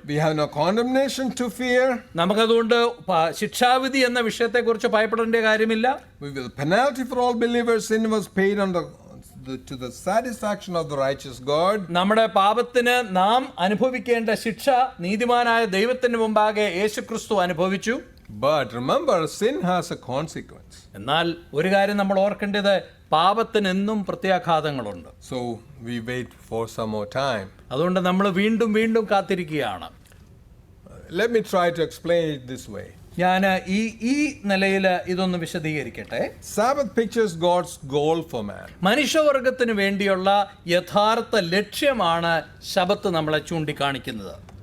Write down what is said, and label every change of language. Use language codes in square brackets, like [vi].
[en] We have no condemnation to fear. [ml] നമുക്കതുകൊണ്ട് ശിക്ഷാവിധി എന്ന വിഷയത്തെക്കുറിച്ച് ഭയപ്പെടേണ്ട കാര്യമില്ല. [en] The penalty for all believers' sin was paid to the satisfaction of the righteous God. [ml] നമ്മുടെ പാപത്തിന് നാം അനുഭവിക്കേണ്ട ശിക്ഷ നീതിമാനായ ദൈവത്തിന് മുമ്പാകെ യേശുക്രിസ്തു അനുഭവിച്ചു. [en] But remember, sin has a consequence. [ml] എന്നാൽ ഒരു കാര്യം നമ്മൾ ഓർക്കേണ്ടത്, പാപത്തിന് എന്നും പ്രത്യാഘാതങ്ങളുണ്ട്. [en] So we wait for some more time. [ml] അതുകൊണ്ട് നമ്മൾ വീണ്ടും വീണ്ടും കാത്തിരിക്കുകയാണ്. [en] Let me try to explain it this way. [ml] ഞാൻ ഈ നിലയിൽ ഇതൊന്ന് വിശദീകരിക്കട്ടെ. [en] Sabbath pictures God's goal for man. [ml] മനുഷ്യവർഗത്തിന് വേണ്ടിയുള്ള യഥാർത്ഥ ലക്ഷ്യമാണ് ശബത്ത് നമ്മളെ ചൂണ്ടിക്കാണിക്കുന്നത്.